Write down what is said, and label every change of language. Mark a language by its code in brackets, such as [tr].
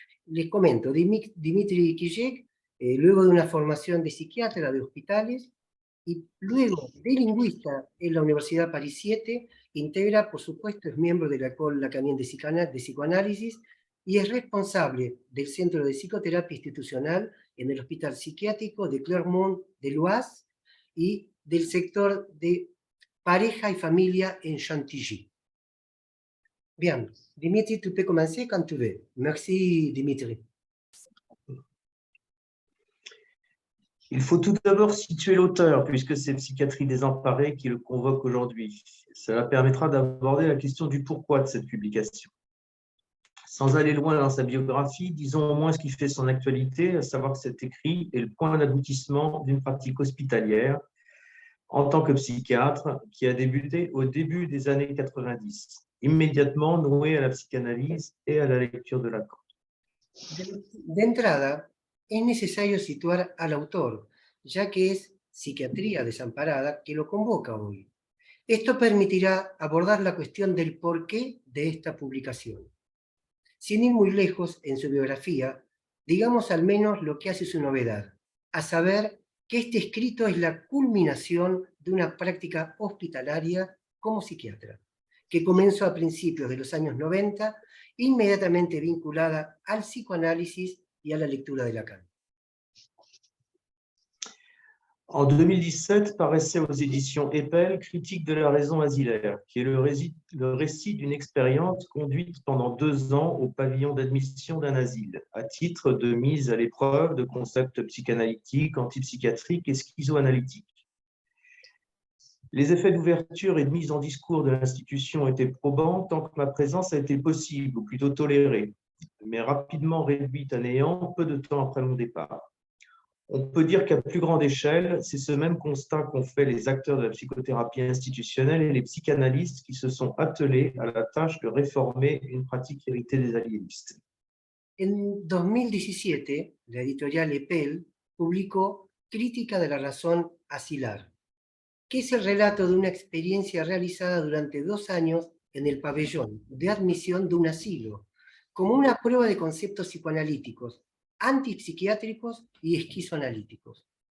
[es] Les comento, Dimitri Kijek, luego de una formación de psiquiatra de hospitales y luego de lingüista en la Universidad París 7, integra, por supuesto, es miembro de la École Lacanienne de Psicoanálisis y es responsable del Centro de Psicoterapia Institucional en el Hospital Psiquiátrico de Clermont-de-Loise y del sector de pareja y familia en Chantilly. [fr] Bien, Dimitri, tu peux commencer quand tu veux. Merci, Dimitri. Il faut tout d'abord situer l'auteur, puisque c'est Psychiatrie désemparée qui le convoque aujourd'hui. Cela permettra d'aborder la question du pourquoi de cette publication. Sans aller loin dans sa biographie, disons au moins ce qui fait son actualité, à savoir que cet écrit est le point d'aboutissement d'une pratique hospitalière en tant que psychiatre qui a débuté au début des années 90, immédiatement noué à la psychanalyse et à la lecture de Lacan. [es] De entrada, es necesario situar al autor, ya que es Psiquiatría Desamparada que lo convoca hoy. Esto permitirá abordar la cuestión del porqué de esta publicación. Sin ir muy lejos en su biografía, digamos al menos lo que hace su novedad, a saber que este escrito es la culminación de una práctica hospitalaria como psiquiatra, que comenzó a principios de los años 90, inmediatamente vinculada al psicoanálisis y a la lectura de Lacan. [fr] En 2017, paraissait aux éditions Eppel Critique de la raison asilaire, qui est le récit d'une expérience conduite pendant 2 ans au pavillon d'admission d'un asile, à titre de mise à l'épreuve de concepts psychanalytiques, antipsychiatriques et schizoanalytiques. Les effets d'ouverture et de mise en discours de l'institution étaient probants tant que ma présence a été possible, ou plutôt tolérée, mais rapidement réduite à néant peu de temps après mon départ. On peut dire qu'à plus grande échelle, c'est ce même constat qu'ont fait les acteurs de la psychothérapie institutionnelle et les psychanalystes qui se sont attelés à la tâche de réformer une pratique héritée des aliénistes. [es] En 2017, la editorial Eppel publicó Crítica de la razón asilar, que es el relato de una experiencia realizada durante 2 años en el pabellón de admisión de un asilo, como una prueba de conceptos psicoanalíticos, antipsiquiátricos y esquizoanalíticos.